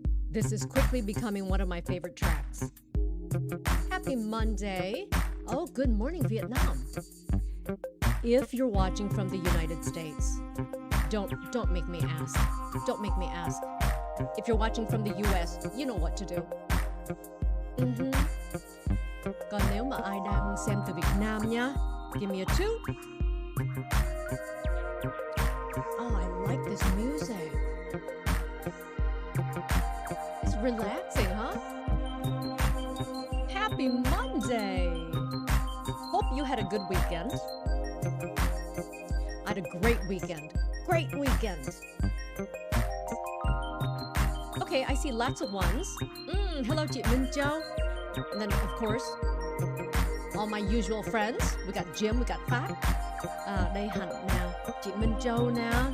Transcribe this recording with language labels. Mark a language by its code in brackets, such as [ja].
[en] This is quickly becoming one of my favorite tracks. Happy Monday. Oh, good morning, Vietnam. If you're watching from the United States, don't make me ask. Don't make me ask. If you're watching from the US, you know what to do. [vi] Còn nếu mà ai đang xem từ Việt Nam nhá, [en] give me a 2. Oh, I like this music. It's relaxing, huh? Happy Monday! Hope you had a good weekend. I had a great weekend. Great weekend. Okay, I see lots of ones. Hello, chị Minh Châu. And then, of course, all my usual friends. We got Jim, we got Phát. [vi] Đây Hạnh nè, chị Minh Châu nè.